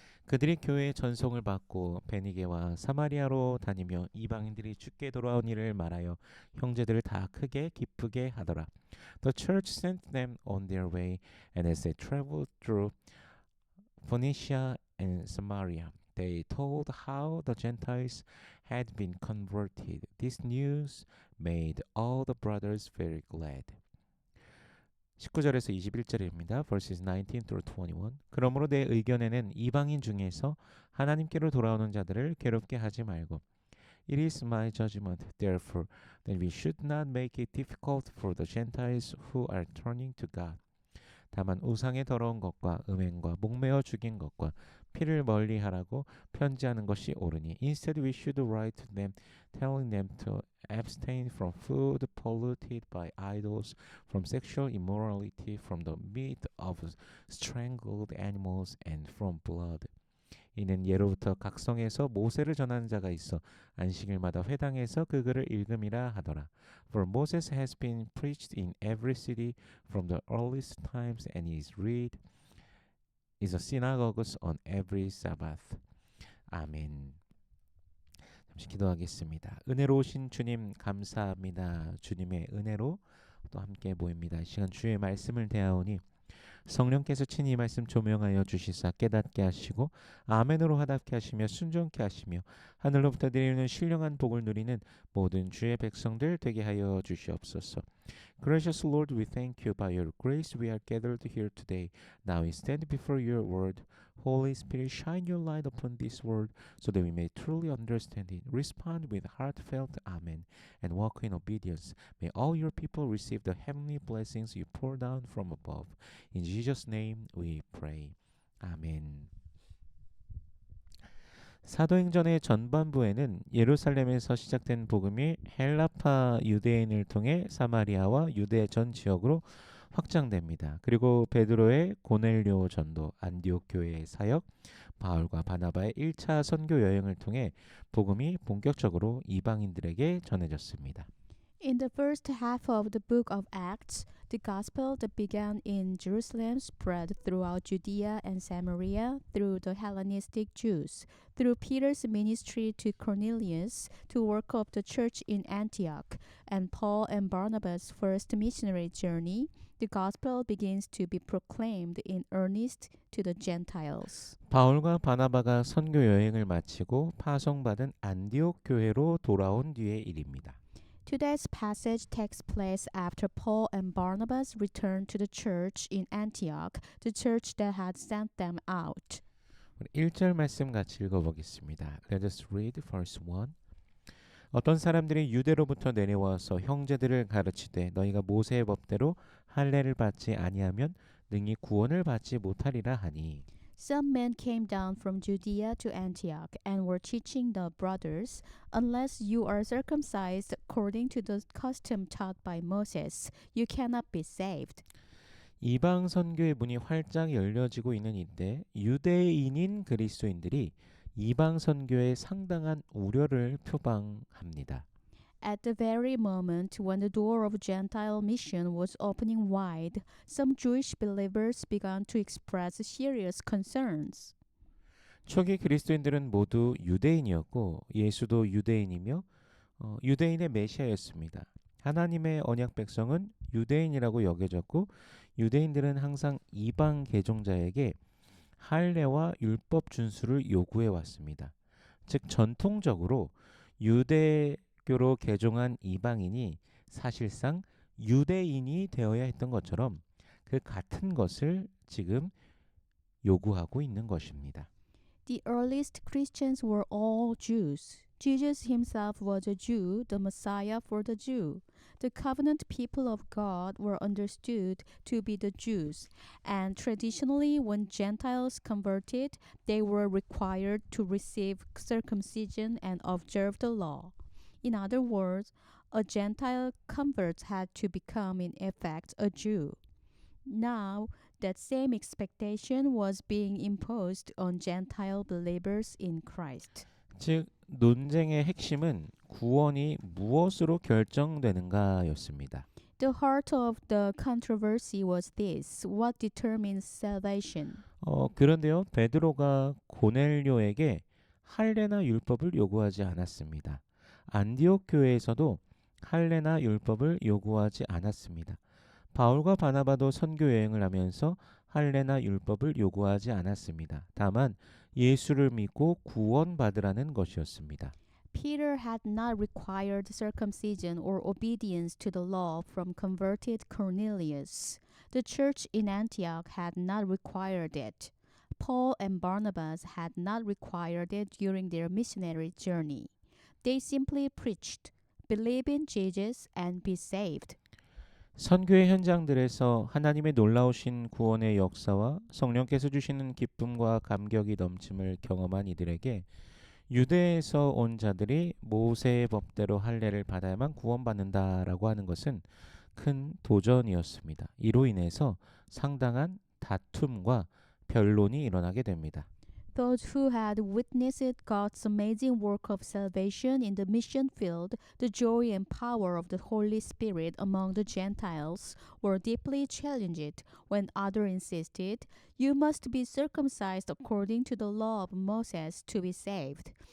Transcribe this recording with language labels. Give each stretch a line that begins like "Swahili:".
Korean: 그들이 교회의 전송을 받고 베니게와 사마리아로 다니며 이방인들이 주께 돌아온 일을 말하여 형제들을 다 크게 기쁘게 하더라.
English: The church sent them on their way, and as they traveled through Phoenicia and Samaria, they told how the Gentiles had been converted. This news made all the brothers very glad.
Korean: 19절에서 21절입니다.
English: Verses 19 through 21.
Korean: 그러므로 내 의견에는 이방인 중에서 하나님께로 돌아오는 자들을 괴롭게 하지 말고
English: It is my judgment, therefore, that we should not make it difficult for the Gentiles who are turning to God.
Korean: 다만 우상의 더러운 것과 음행과 목매어 죽인 것과 피를 멀리하라고 편지하는 것이 옳으니
English: Instead we should write to them, telling them to abstain from food polluted by idols, from sexual immorality, from the meat of strangled animals, and from blood.
Korean: 이는 예로부터 각성에서 모세를 전하는 자가 있어 안식일마다 회당에서 그 글을 읽음이라 하더라.
English: For Moses has been preached in every city from the earliest times, and is read is a synagogues on every Sabbath.
Korean: 아멘. 잠시 기도하겠습니다. 은혜로우신 주님 감사합니다. 주님의 은혜로 또 함께 모입니다. 이 시간 주의 말씀을 대하오니 성령께서 친히 이 말씀 조명하여 주시사 깨닫게 하시고 아멘으로 화답게 하시며 순종케 하시며 하늘로부터 내리는 신령한 복을 누리는 모든 주의 백성들 되게 하여 주시옵소서.
English: Gracious Lord, we thank you. By your grace we are gathered here today. Now we stand before your word. Holy Spirit, shine your light upon this word so that we may truly understand it. Respond with heartfelt amen and walk in obedience. May all your people receive the heavenly blessings you pour down from above. In Jesus' name we pray. 아멘.
Korean: 사도행전의 전반부에는 예루살렘에서 시작된 복음이 헬라파 유대인을 통해 사마리아와 유대 전 지역으로 확장됩니다. 그리고 베드로의 고넬료 전도, 안디옥 교회의 사역, 바울과 바나바의 1차 선교 여행을 통해 복음이 본격적으로 이방인들에게 전해졌습니다.
English: In the first half of the book of Acts, the gospel that began in Jerusalem spread throughout Judea and Samaria through the Hellenistic Jews, through Peter's ministry to Cornelius, to work of the church in Antioch, and Paul and Barnabas' first missionary journey. The gospel begins to be proclaimed in earnest to the Gentiles.
Korean: 바울과 바나바가 선교 여행을 마치고 파송받은 안디옥 교회로 돌아온 뒤의 일입니다.
English: Today's passage takes place after Paul and Barnabas returned to the church in Antioch, the church that had sent them out.
Korean: 1절 말씀 같이 읽어보겠습니다.
English: Let us read verse 1.
Korean: 어떤 사람들이 유대로부터 내려와서 형제들을 가르치되 너희가 모세의 법대로 할례를 받지 아니하면 능히 구원을 받지 못하리라 하니
English: Some men came down from Judea to Antioch and were teaching the brothers, unless you are circumcised according to the custom taught by Moses, you cannot be saved.
Korean: 이방 선교의 문이 활짝 열려지고 있는 이때 유대인인 그리스도인들이 이방 선교에 상당한 우려를 표방합니다.
English: At the very moment when the door of Gentile mission was opening wide, some Jewish believers began to express serious concerns.
Korean: 초기 그리스도인들은 모두 유대인이었고 예수도 유대인이며 유대인의 메시아였습니다. 하나님의 언약 백성은 유대인이라고 여겨졌고 유대인들은 항상 이방 개종자에게 할례와 율법 준수를 요구해 왔습니다. 즉 전통적으로 유대교로 개종한 이방인이 사실상 유대인이 되어야 했던 것처럼 그 같은 것을 지금 요구하고 있는 것입니다.
English: The earliest Christians were all Jews. Jesus himself was a Jew, the Messiah for the Jew. The covenant people of God were understood to be the Jews, and traditionally, when Gentiles converted, they were required to receive circumcision and observe the law. In other words, a Gentile convert had to become, in effect, a Jew. Now, that same expectation was being imposed on Gentile believers in Christ.
Korean: 즉 논쟁의 핵심은 구원이 무엇으로 결정되는가였습니다.
English: The heart of the controversy was this: what determines salvation?
Korean: 그런데요, 베드로가 고넬료에게 할례나 율법을 요구하지 않았습니다. 안디옥 교회에서도 할례나 율법을 요구하지 않았습니다. 바울과 바나바도 선교 여행을 하면서 할례나 율법을 요구하지 않았습니다. 다만 예수를 믿고 구원받으라는 것이었습니다.
English: Peter had not required circumcision or obedience to the law from converted Cornelius. The church in Antioch had not required it. Paul and Barnabas had not required it during their missionary journey. They simply preached, believe in Jesus and be saved.
Korean: 선교의 현장들에서 하나님의 놀라우신 구원의 역사와 성령께서 주시는 기쁨과 감격이 넘침을 경험한 이들에게 유대에서 온 자들이 모세의 법대로 할례를 받아야만 구원받는다라고 하는 것은 큰 도전이었습니다. 이로 인해서 상당한 다툼과 변론이 일어나게 됩니다.
English: Those who had witnessed God's amazing work of salvation in the mission field, the joy and power of the Holy Spirit among the Gentiles, were deeply challenged when others insisted, "You must be circumcised according to the law of Moses to be saved."